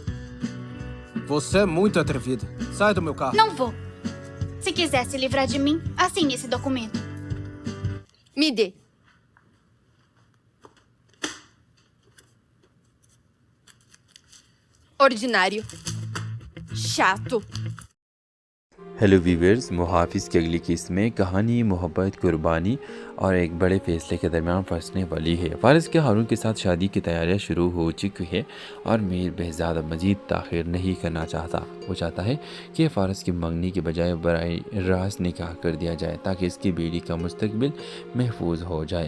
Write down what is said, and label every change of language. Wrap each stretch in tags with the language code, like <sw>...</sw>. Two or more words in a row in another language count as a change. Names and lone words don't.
<pt>Você é muito atrevida. Sai do meu carro. Não vou. Se quiser se livrar de mim, assine esse documento. Me dê. Ordinário. Chato.</pt> <en>hello viewers,</en> <ur>محافظ کی اگلی قسط میں کہانی محبت، قربانی اور ایک بڑے فیصلے کے درمیان پھنسنے والی ہے. فارس کے ہارون کے ساتھ شادی کی تیاریاں شروع ہو چکی ہے اور میر بہزاد اب مزید تاخیر نہیں کرنا چاہتا. وہ چاہتا ہے کہ فارس کی منگنی کے بجائے براہ راست نکاح کر دیا جائے تاکہ اس کی بیٹی کا مستقبل محفوظ ہو جائے.</ur>